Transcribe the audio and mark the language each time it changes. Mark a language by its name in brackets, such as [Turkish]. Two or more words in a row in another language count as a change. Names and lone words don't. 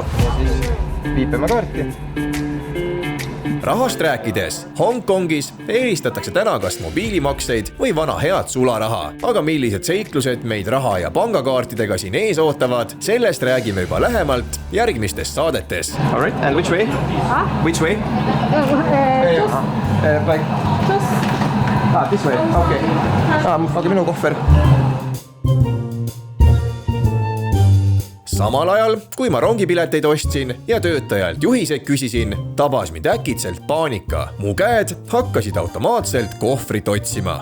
[Estonian] Viipeme kaarti. Rahast rääkides, Hongkongis eelistatakse täna kas mobiilimakseid või vana head sularaha. Aga millised seiklused meid raha ja pangakaartidega siin ees ootavad, sellest räägime juba lähemalt järgmistes saadetes. [English] All right, and which way? Which way? This way, [Estonian] okay. Minu kohver. Samal ajal, kui ma rongipileteid ostsin ja töötajalt juhiseid küsisin, tabas mind äkitselt paanika. Mu käed hakkasid automaatselt kohvrit otsima.